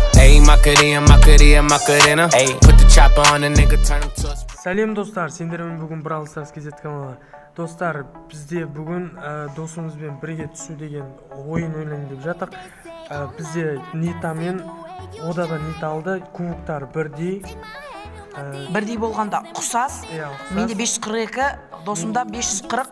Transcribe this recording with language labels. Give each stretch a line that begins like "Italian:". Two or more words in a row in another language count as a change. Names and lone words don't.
English: Macarena. Put the chopper on a nigga, turn him to a...
Kazakh: Сәлем достар, сендермен бүгін Brawl Stars KZ каналы. Достар, бізде бүгін досымызбен бірге түсу деген ойын ойнайын деп жатық. Бізде Нита мен Ода да Нита алды, кубоктар бірдей. Бірдей болғанда ұқсас. Менде 542, досымда 540.